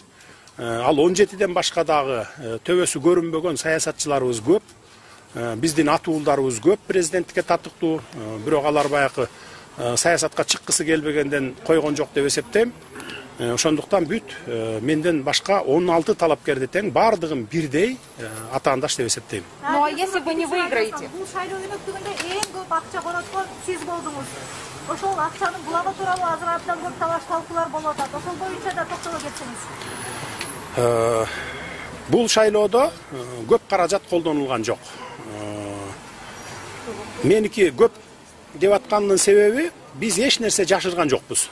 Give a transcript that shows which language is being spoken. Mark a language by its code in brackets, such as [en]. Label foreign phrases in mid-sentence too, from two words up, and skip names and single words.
[ky] Ал 17ден башка дагы төбөсү көрүнбөгөн саясатчыларыбыз көп. Биздин атуулдарыбыз көп президенттикке татыктуу. Бирок алар баягы саясатка чыккысы келбегенден койгон жок деп эсептейм. Ошондуктан бүт менден башка 16 талапкерди тең бардыгын бирдей атаандаш деп эсептейм. [ru] Ну а если вы не выиграете? [ky] Бул шайлоо өнөктүгүндө эң көп акча короткон сиз болдуңуз. Ошол акчанын булабы тууралуу азыр абдан көп талаш талкуулар болуп атат. Ошол боюнча да токтоло кетсеңиз. Бул шайлоодо көп каражат колдонулган жок. Меники көп деп аткандын себеби биз эч нерсе жашырган жокпуз.